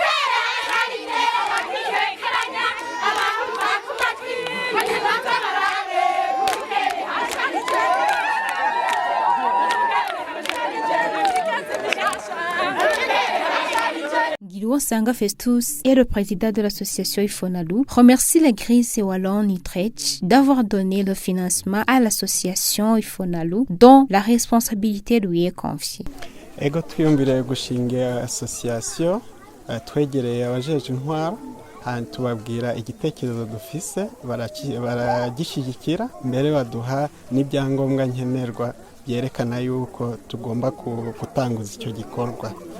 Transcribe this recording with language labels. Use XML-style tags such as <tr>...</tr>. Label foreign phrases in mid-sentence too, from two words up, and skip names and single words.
<fr>Guido Sanga Festus et le président de l'association Ifonalu remercie l'église wallonne Utrecht d'avoir donné le financement à l'association Ifonalu dont la responsabilité lui est confiée.</fr> <rn>Ego twiyumvire gushinga association twegereye abajeje intwaro hanyuma tubabwira igitekerezo dufise baragishyigikira mbere baduha n'ibyangombwa nkenerwa byerekana yuko tugomba gutanguza icyo gikorwa.</rn>